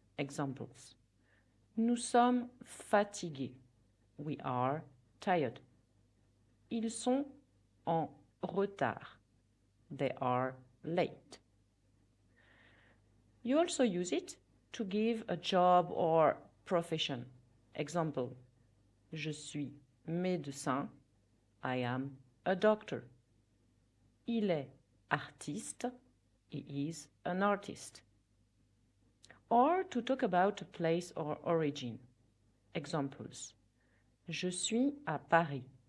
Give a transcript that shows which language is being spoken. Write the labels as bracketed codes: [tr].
[fr] Examples. Nous sommes fatigués. [en] We are tired. [fr] Ils sont en retard. [en] They are late. You also use it to give a job or profession. [fr] Example, je suis médecin. [en] I am a doctor. [fr] Il est artiste. [en] He is an artist. Or to talk about a place or origin. [fr] Examples, je suis à Paris.